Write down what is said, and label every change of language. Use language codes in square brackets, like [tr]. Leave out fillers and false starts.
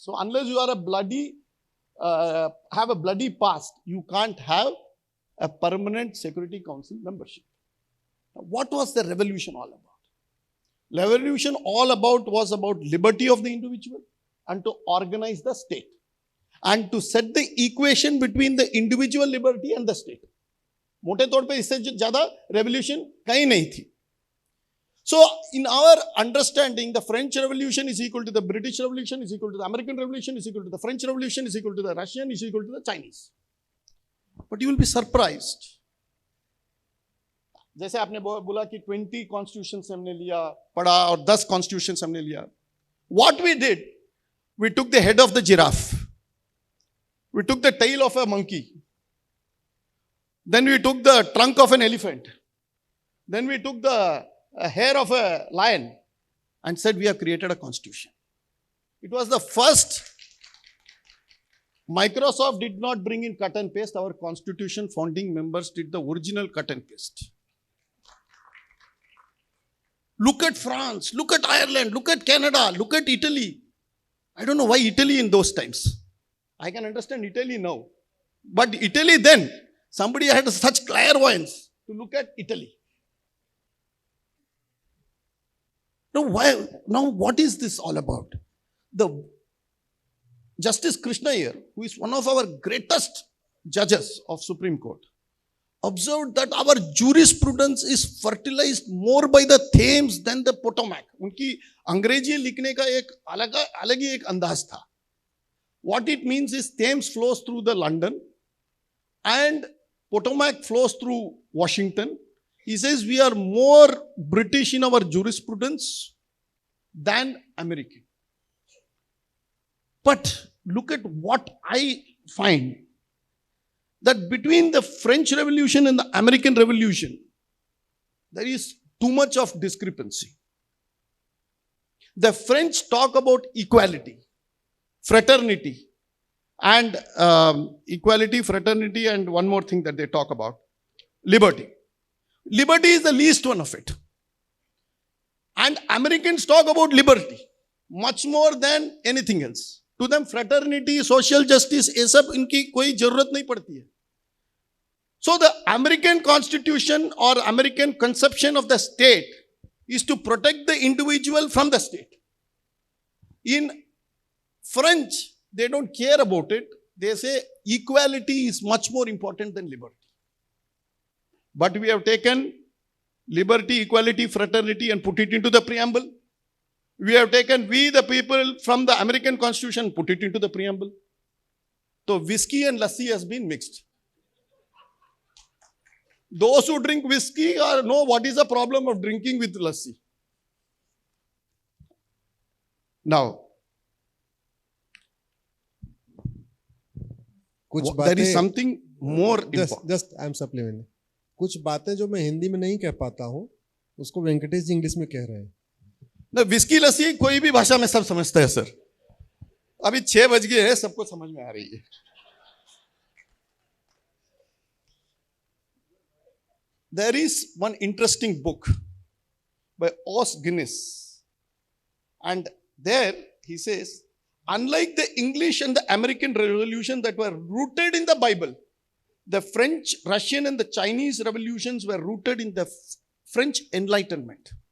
[en] So unless you are a bloody, have a bloody past, you can't have a permanent Security Council membership. Now, what was the revolution all about? Revolution all about was about liberty of the individual and to organize the state and to set the equation between the individual liberty and the state. [hi] मोटे तौर पे इससे ज़्यादा revolution कहीं नहीं थी. [en] So, in our understanding, the French Revolution is equal to the British Revolution, is equal to the American Revolution, is equal to the French Revolution, is equal to the Russian, is equal to the Chinese. But you will be surprised. [hi] जैसे आपने बोला कि 20 constitutions हमने लिया पढ़ा और 10 constitutions हमने लिया. [en] What we did, we took the head of the giraffe, we took the tail of a monkey, then we took the trunk of an elephant, then we took the hair of a lion and said we have created a constitution. It was the first. Microsoft did not bring in cut and paste. Our constitution founding members did the original cut and paste. Look at France, look at Ireland, look at Canada, look at Italy. I don't know why Italy in those times. I can understand Italy now. But Italy then, somebody had such clairvoyance to look at Italy. Now, what is this all about? The Justice Krishna here, who is one of our greatest judges of Supreme Court, observed that our jurisprudence is fertilized more by the Thames than the Potomac. [hi] उनकी अंग्रेजी लिखने का एक अलग ही एक अंदाज था. [en] What it means is Thames flows through the London and Potomac flows through Washington. He says we are more British in our jurisprudence than American. But look at what I find, that between the French Revolution and the American Revolution, there is too much of discrepancy. The French talk about equality, fraternity, and equality, fraternity, and one more thing that they talk about, liberty. Liberty is the least one of it. And Americans talk about liberty much more than anything else. To them, fraternity, social justice, [hi] ये सब इनकी कोई जरूरत नहीं पड़ती है. [en] So the American Constitution or American conception of the state is to protect the individual from the state. In French, they don't care about it. They say equality is much more important than liberty. But we have taken liberty, equality, fraternity and put it into the preamble. We have taken we the people from the American Constitution, put it into the preamble. So whiskey and lassi has been mixed. Those who drink whiskey know what is the problem of drinking with lassi. Now, there is something more important. Just I am supplementing. [hi] कुछ बातें जो मैं हिंदी में नहीं कह पाता हूँ उसको वेंकटेश जी इंग्लिश में कह रहे हैं. ना विस्की लस्सी कोई भी भाषा में सब समझता है [en] Sir. [hi] अभी 6 बज गए हैं, सबको समझ में आ रही है. [en] There is one interesting book by Os Guinness, and there he says, unlike the English and the American Revolution that were rooted in the Bible, the French, Russian and the Chinese revolutions were rooted in the French Enlightenment.